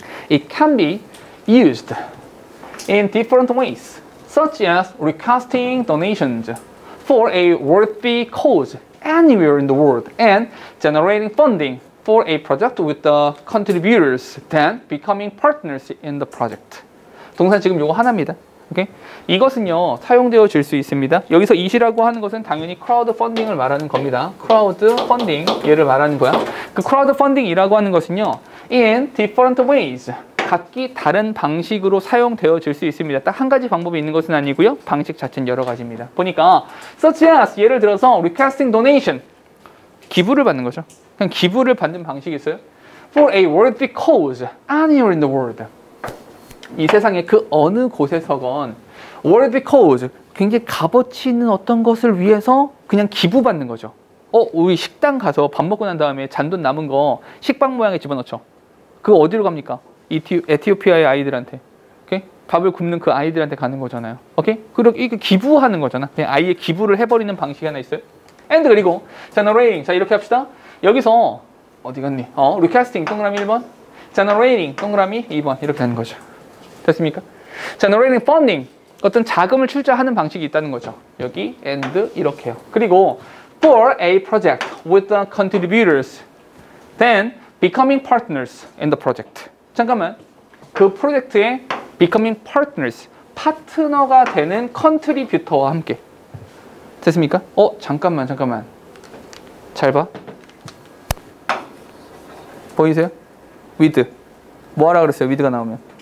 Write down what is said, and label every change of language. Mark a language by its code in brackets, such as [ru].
[en] It can be used in different ways, such as requesting donations for a worthy cause anywhere in the world and generating funding for a project with the contributors, then becoming partners in the project. [ko] 동사 지금 요거 하나입니다. 오케이? 이것은요 사용되어질 수 있습니다. 여기서 it이라고 하는 것은 당연히 크라우드 펀딩을 말하는 겁니다. 크라우드 펀딩 얘를 말하는 거야. 그 크라우드 펀딩이라고 하는 것은요 in different ways, 각기 다른 방식으로 사용되어질 수 있습니다. 딱 한 가지 방법이 있는 것은 아니고요. 방식 자체는 여러 가지입니다. 보니까 such as 예를 들어서 requesting donation, 기부를 받는 거죠. 그냥 기부를 받는 방식이 있어요. [en] For a worthy cause anywhere in the world. [ko] 이 세상의 그 어느 곳에서건 worthy cause, 굉장히 값어치 있는 어떤 것을 위해서 그냥 기부받는 거죠. 우리 식당 가서 밥 먹고 난 다음에 잔돈 남은 거 식빵 모양에 집어넣죠. 그거 어디로 갑니까? 에티오피아의 아이들한테. 오케이? 밥을 굶는 그 아이들한테 가는 거잖아요. 오케이? 그리고 이게 기부하는 거잖아. 그냥 아예 기부를 해버리는 방식이 하나 있어요. [en] and 그리고 generating. [ko] 자, 이렇게 합시다. 여기서 어디 갔니? requesting 동그라미 1번, generating 동그라미 2번 이렇게 하는 거죠. 됐습니까? generating funding, 어떤 자금을 출자하는 방식이 있다는 거죠. 여기 and 이렇게요. [en] 그리고 for a project with the contributors, then becoming partners in the project. [ko] 잠깐만, 그 프로젝트에 becoming partners, 파트너가 되는 컨트리뷰터와 함께. 됐습니까? 잠깐만. 잘 봐. 보이세요? with. 뭐 하라 그랬어요? with가 나오면.